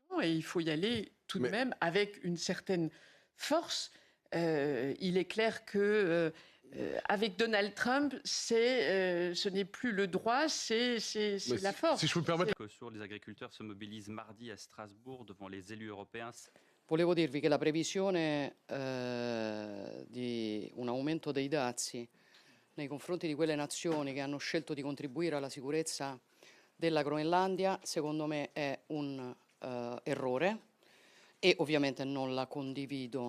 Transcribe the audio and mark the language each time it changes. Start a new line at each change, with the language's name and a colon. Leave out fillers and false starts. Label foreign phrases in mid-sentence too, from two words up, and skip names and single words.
French: Et il faut y aller tout de même avec une certaine force. Il est clair que avec Donald Trump, ce n'est plus le droit, c'est la force. Si je peux me permettre. Sur les agriculteurs se mobilisent mardi à Strasbourg devant les élus européens.
Italian: Volevo dirvi che la previsione di un aumento dei dazi nei confronti di quelle nazioni che hanno scelto di contribuire alla sicurezza della Groenlandia, secondo me è un errore e ovviamente non la condivido.